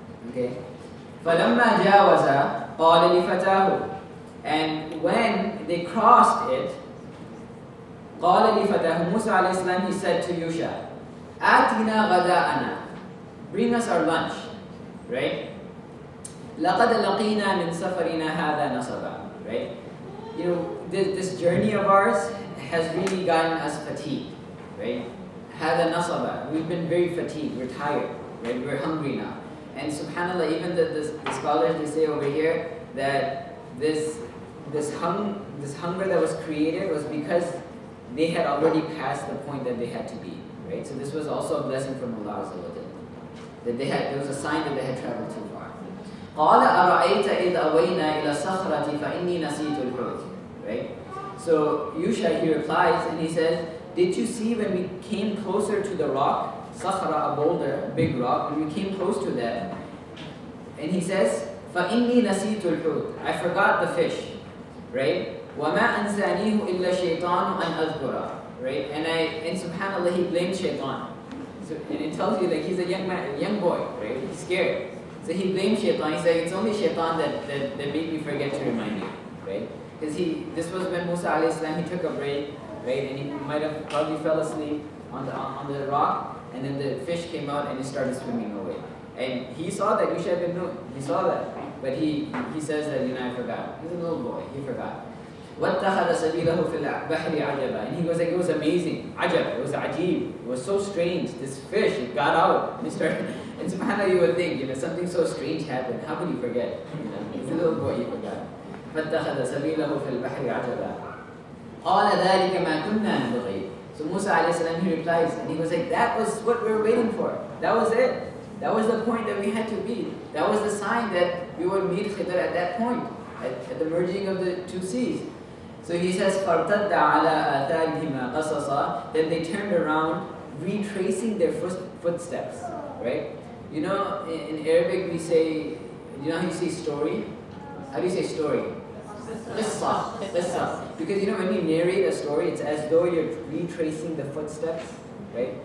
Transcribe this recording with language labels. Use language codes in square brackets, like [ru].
[en] Okay? [ar] فَلَمَّا جَاوَزَ قَالَ لِفَتَاهُ. [en] And when they crossed it, [ar] قَالَ لِفَتَاهُ, [en] Musa alayhi salam, he said to Yusha, [ar] آتِنَا غَدَاءَنَا, [en] bring us our lunch, right? [ar] لَقَدْ لَقِينَا مِنْ سَفَرِنَا هَذَا نَصَبًا, [en] right? This journey of ours has really gotten us fatigued, right? [ar] هَذَا نَصَبًا, [en] we've been very fatigued, we're tired, right? We're hungry now. And subhanAllah, even the scholars, they say over here that this hunger that was created was because they had already passed the point that they had to be, right? So this was also a blessing from Allah Azza wa Jalla, that there was a sign that they had traveled too far. [ar] قَالَ أَرَأَيْتَ إِذْ أَوَيْنَا إِلَى الصَّخْرَةِ فَإِنِّي نَسِيتُ الْحُوتِ, [en] right? So Yusha, he replies and he says, did you see when we came closer to the rock, Sakhra, a boulder, a big rock, when we came close to that, and he says, [ar] فَإِنِّي نَسِيتُ الْحُوتِ, [en] I forgot the fish, right? [ar] وَمَا أَنْسَانِيهُ إِلَّا شَيْطَانُ أَنْ أَذْكُرَ, [en] right? And subhanAllah, he blamed shaitan. So, and it tells you like he's a young man, a young boy, right? He's scared. So he blamed shaitan. He said, it's only shaitan that made me forget to remind you, right? Because this was when Musa alayhi salam, he took a break, right? And he might have probably fell asleep on the rock, and then the fish came out and it started swimming away. And he saw that, Yusha ibn Nun, he saw that. But he says that, I forgot. He's a little boy, he forgot. [ar] وَاتَّخَذَ سَبِيلَهُ فِي الْبَحْرِ عَجَبًا. [en] And he was like, it was amazing. Ajab, it was ajib. It was so strange. This fish, it got out. And he started, and subhanAllah, you would think, something so strange happened. How could he forget? He's a little boy, he forgot. [ar] فَاتَّخَذَ سَبِيلَهُ فِي الْبَحْرِ عَجَبًا. قَالَ ذَلِكَ مَا كُنَّا نَبْغِي. [en] So Musa alayhi salam, he replies, and he was like, that was what we were waiting for. That was it. That was the point that we had to be. That was the sign that we would meet Khidr at that point, at the merging of the two seas. So he says, [ar] فَارْتَدَّ عَلَىٰ آثَارِهِمَا قَصَصًا. [en] Then they turned around, retracing their footsteps, right? In Arabic we say, how you say story? How do you say story? Qissa. Because when we narrate a story, it's as though you're retracing the footsteps, right?